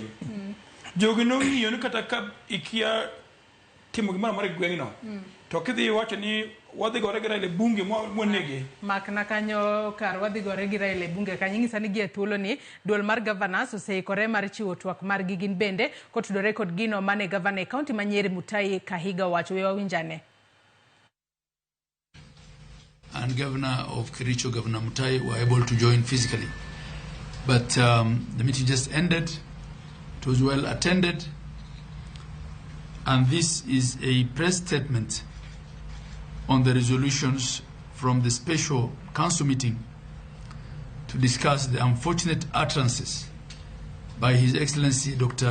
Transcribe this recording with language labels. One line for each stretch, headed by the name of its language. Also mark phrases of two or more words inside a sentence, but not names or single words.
Luo (Kenya and Tanzania): Jogi nong'iyo ni kata ka ikia timo gimoro amora e gweng'no to kidhi iwacho ni wadhi gore gi Raila e bunge mwanegi makna kanyo kar wadhi gore gi Raila e bunge kanyo ng'isa ni gie thuolo ni duol mar governors oseikore mar chiwo twak mar gin bende kotudore kod gino mane gavana e kaunti ma Nyeri Mutahi Kahiga wacho. We wawinjane.
English: And Governor of Kericho, Governor Mutahi, were able to join physically. But the meeting just ended. It was well attended. And this is a press statement on the resolutions from the special council meeting to discuss the unfortunate utterances by His Excellency Dr.